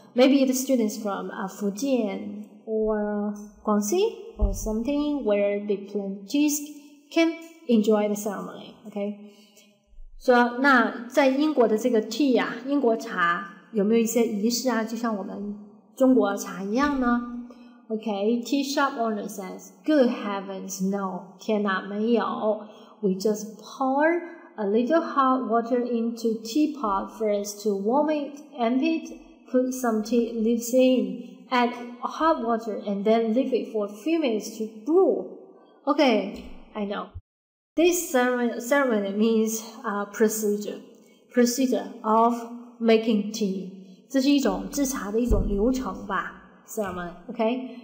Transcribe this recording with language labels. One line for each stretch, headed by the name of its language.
English: Maybe the students from Fujian or Guangxi or something where they plant teas can enjoy the ceremony. Okay.
Chinese: 说那在英国的这个 tea 啊，英国茶有没有一些仪式啊？就像我们中国茶一样呢？
English: Okay, tea shop owner says, good heavens, no,
Chinese: 天哪，没有。
English: We just pour a little hot water into teapot first to warm it, empty it, put some tea leaves in, Add hot water and then leave it for a few minutes to brew. Okay, I know. This ceremony means procedure of making tea.
Chinese: 这是一种制茶的一种流程吧 ceremony, okay?